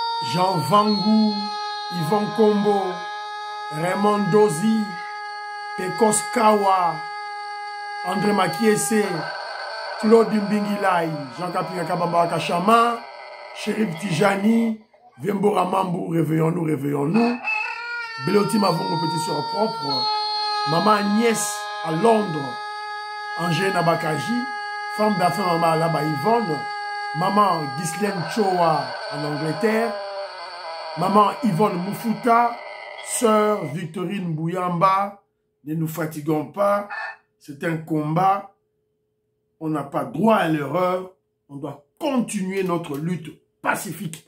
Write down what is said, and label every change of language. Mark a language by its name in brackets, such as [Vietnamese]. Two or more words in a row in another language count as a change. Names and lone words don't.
[French] Jean Vangou, Yvon Kombo, Raymond Dozi, Pekos Kawa, André Makiese, Claude Mbingilai, Jean Kapika Kabamba Kachama, Chérif Tijani, Vembora Mambou, réveillons-nous, réveillons-nous. Beloti Mavongo, petit soeur propre. Maman Agnès à Londres, Angèle Nabakaji, femme d'affaires maman Alaba Yvonne, maman Ghislaine Choa en Angleterre, maman Yvonne Moufuta, sœur Victorine Bouyamba, ne nous fatiguons pas, c'est un combat, on n'a pas droit à l'erreur, on doit continuer notre lutte pacifique.